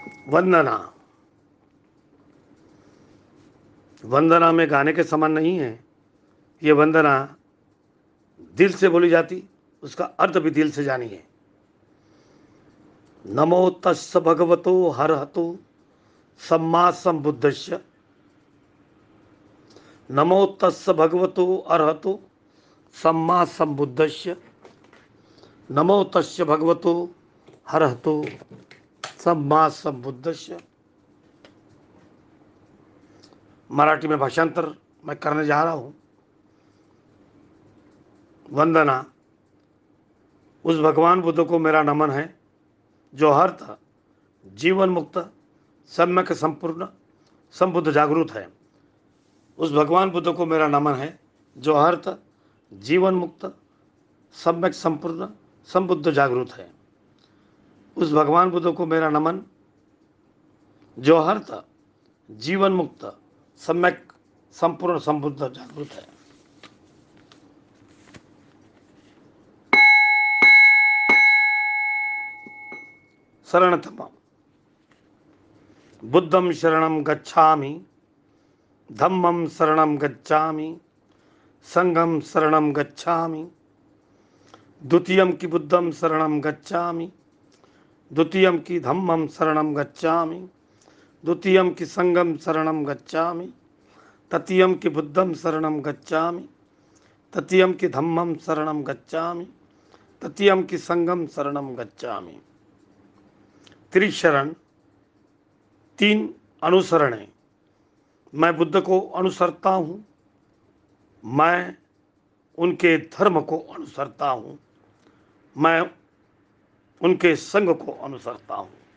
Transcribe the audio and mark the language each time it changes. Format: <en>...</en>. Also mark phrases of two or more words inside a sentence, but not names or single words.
<hi>वंदना, वंदना में गाने के समान नहीं है। ये वंदना दिल से बोली जाती, उसका अर्थ भी दिल से जानिए।</hi> <pi>नमो तस्स भगवतो हरहतो सम्मा संबुद्धस्य। नमो तस्स भगवतो अरहतो सम्मा संबुद्धस्य। नमो तस्य भगवतो हरहतो सम्मा संबुद्धस्य।</pi> <hi>मराठी में भाषांतर मैं करने जा रहा हूं। वंदना, उस भगवान बुद्ध को मेरा नमन है जो हर्थ जीवन मुक्त सम्यक संपूर्ण संबुद्ध जागरूक है। उस भगवान बुद्ध को मेरा नमन है जो हर्थ जीवन मुक्त सम्यक संपूर्ण संबुद्ध जागरूक है। उस भगवान बुद्ध को मेरा नमन जो हर्थ जीवन मुक्त सम्यक संपूर्ण संबुद्ध जागरूक है।</hi> <pi>शरणतम, बुद्धं शरणं गच्छामि, धम्मं शरणं गच्छामि, संघं शरणं गच्छामि, द्वितीयं कि बुद्धं शरणं गच्छामि, द्वितीयं कि धम्मं शरणं गच्छामि, द्वितीयं कि संघं शरणं गच्छामि, तृतीयं कि बुद्धं शरणं गच्छामि, तृतीयं कि धम्मं शरणं गच्छामि, तृतीयं कि संघं शरणं गच्छामि।</pi> <hi>त्रिशरण, तीन अनुसरण है। मैं बुद्ध को अनुसरता हूं, मैं उनके धर्म को अनुसरता हूं, मैं उनके संग को अनुसरता हूं।</hi>